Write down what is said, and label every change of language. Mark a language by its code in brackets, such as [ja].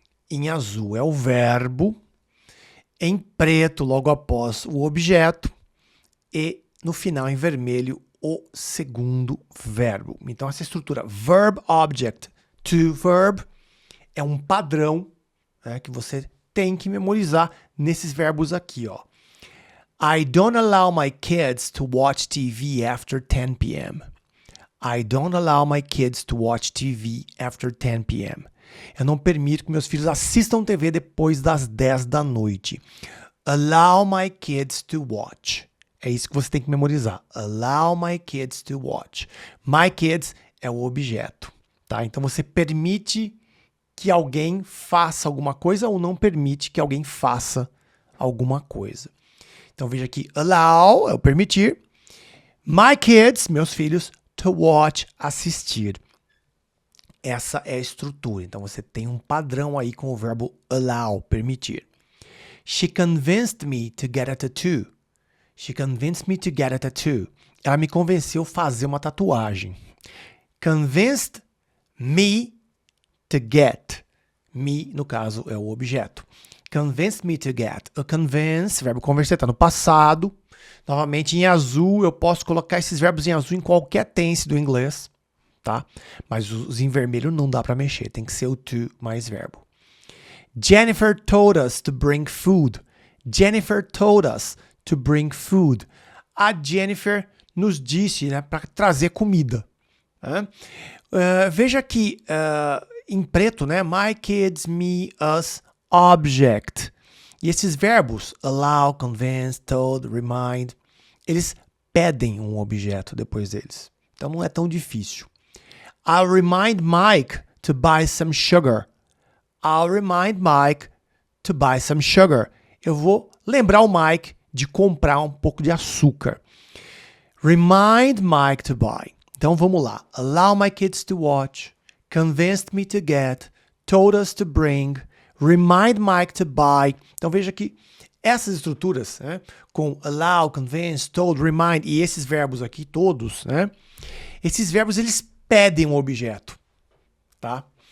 [pt] Em azul é o verbo, em preto logo após o objeto e no final em vermelho o segundo verbo. Então essa estrutura verb, object, to verb é um padrão, né, que você tem que memorizar nesses verbos aqui, ó. [en] I don't allow my kids to watch TV after 10 p.m. I don't allow my kids to watch TV after 10 p.m. [pt] Eu não permito que meus filhos assistam TV depois das 10 da noite. [en] Allow my kids to watch. [pt] É isso que você tem que memorizar. [en] Allow my kids to watch. [pt] My kids é o objeto, tá? Então você permite que alguém faça alguma coisa ou não permite que alguém faça alguma coisa. Então veja aqui, allow é o permitir. My kids, meus filhos, to watch, assistir. Essa é a estrutura. Então você tem um padrão aí com o verbo allow, permitir. [en] She convinced me to get a tattoo. She convinced me to get a tattoo. [pt] Ela me convenceu a fazer uma tatuagem. [en] Convinced me to get. [pt] Me, no caso, é o objeto. [en] Convinced me to get. [pt] A convince, verbo convencer, está no passado. Novamente, em azul, eu posso colocar esses verbos em azul em qualquer tense do inglês, tá? Mas os em vermelho não dá para mexer, tem que ser o to mais verbo. [en] Jennifer told us to bring food. Jennifer told us to bring food. [pt] A Jennifer nos disse, né, para trazer comida. Veja aqui, em preto, né? My kids, me, us, object. E esses verbos, allow, convince, told, remind, eles pedem um objeto depois deles. Então não é tão difícil. [en] I'll remind Mike to buy some sugar. I'll remind Mike to buy some sugar. [pt] Eu vou lembrar o Mike de comprar um pouco de açúcar. [en] Remind Mike to buy. [pt] Então vamos lá. [en] Allow my kids to watch. Convinced me to get. Told us to bring. Remind Mike to buy. [pt] Então veja que essas estruturas, né, com allow, convince, told, remind e esses verbos aqui todos, né, esses verbos eles pedem um objeto, tá?